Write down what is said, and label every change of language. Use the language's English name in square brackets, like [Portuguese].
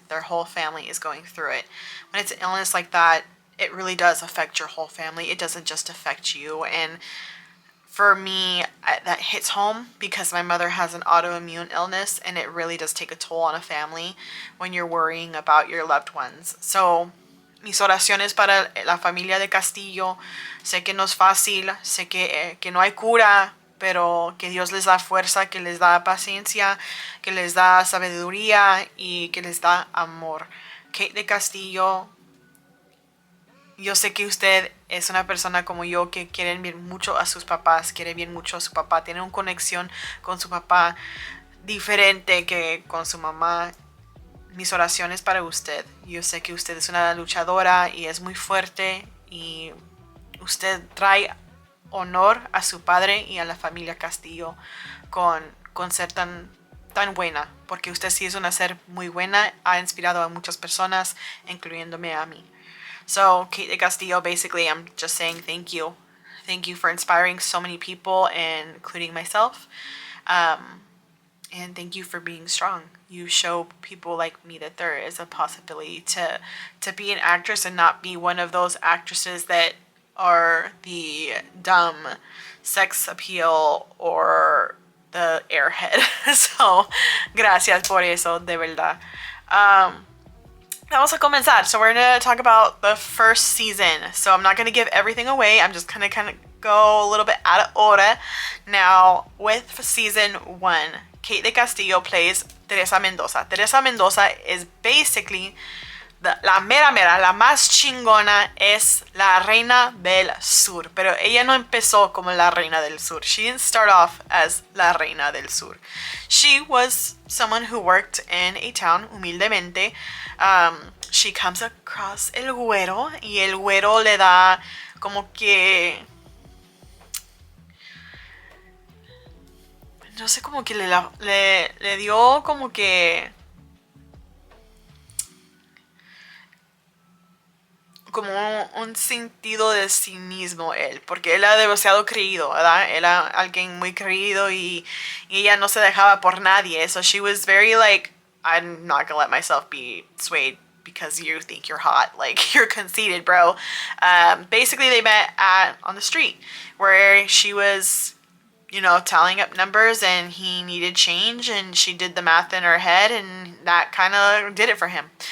[English] Their whole family is going through it. When it's an illness like that, it really does affect your whole family. It doesn't just affect you. And for me, that hits home because my mother has an autoimmune illness, and it really does take a toll on a family when you're worrying about your loved ones. [Spanish] So, mis oraciones para la familia de Castillo. Sé que no es fácil, sé que no hay cura, pero que Dios les da fuerza, que les da paciencia, que les da sabiduría y que les da amor. Kate de Castillo, yo sé que usted es una persona como yo que quieren bien mucho a sus papás, quiere bien mucho a su papá, tiene una conexión con su papá diferente que con su mamá. Mis oraciones para usted. Yo sé que usted es una luchadora y es muy fuerte y usted trae honor a su padre y a la familia Castillo con ser tan buena, porque usted sí es una ser muy buena, ha inspirado a muchas personas, incluyéndome a mí. [English] So, Kate de Castillo, basically, I'm just saying thank you. Thank you for inspiring so many people, including myself. And thank you for being strong. You show people like me that there is a possibility to be an actress and not be one of those actresses that are the dumb sex appeal or the airhead. [Spanish] So, gracias por eso, de verdad. Vamos a comenzar. [English] So we're going to talk about the first season. So I'm not going to give everything away. I'm just going to kind of go a little bit out of order. Now, with season 1, Kate de Castillo plays Teresa Mendoza. [Spanish] Teresa Mendoza [English] is basically [Spanish] la mera mera, la más chingona es la Reina del Sur. Pero ella no empezó como la Reina del Sur. [English] She didn't start off as la Reina del Sur. She was someone who worked in a town, [Spanish] humildemente. [English] She comes across [Spanish] el güero y el güero le da como que... No sé, como que le dio como que... como un sentido de sí mismo él, porque él era demasiado creído, ¿verdad? Era alguien muy creído y ella no se dejaba por nadie. [English] So she was very like, I'm not gonna let myself be swayed because you think you're hot. Like, you're conceited, bro. Basically, they met on the street where she was, you know, tallying up numbers and he needed change and she did the math in her head and that kind of did it for him.